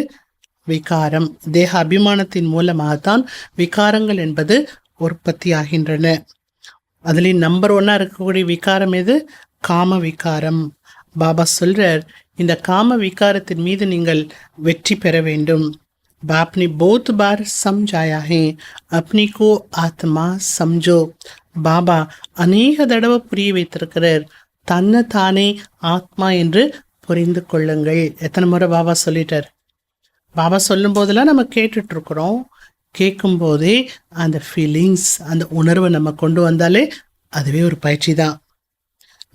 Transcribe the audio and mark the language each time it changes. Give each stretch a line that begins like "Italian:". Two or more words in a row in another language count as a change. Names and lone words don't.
Tamil: விகாரம். தேக அபிமானத்தின் மூலமாகத்தான் விகாரங்கள் என்பது உற்பத்தி ஆகின்றன. அதுலேயும் நம்பர் 1 இருக்கக்கூடிய விகாரம் எது? காம விகாரம். பாபா சொல்றார், இந்த காம விகாரத்தின் மீது நீங்கள் வெற்றி பெற வேண்டும்.
Hindi: बाप ने बहुत बार समझाया है, अपनी को आत्मा समझो.
Tamil: பாபா அநேக தடவை புரிய வைத்திருக்கிறார், தன்னை தானே ஆத்மா என்று புரிந்து கொள்ளுங்கள். எத்தனை முறை பாபா சொல்லிட்டார்? பாபா சொல்லும் போதெல்லாம் நம்ம கேட்டுட்டு இருக்கிறோம். கேட்கும் போதே அந்த ஃபீலிங்ஸ், அந்த உணர்வை நம்ம கொண்டு வந்தாலே அதுவே ஒரு பயிற்சி தான்.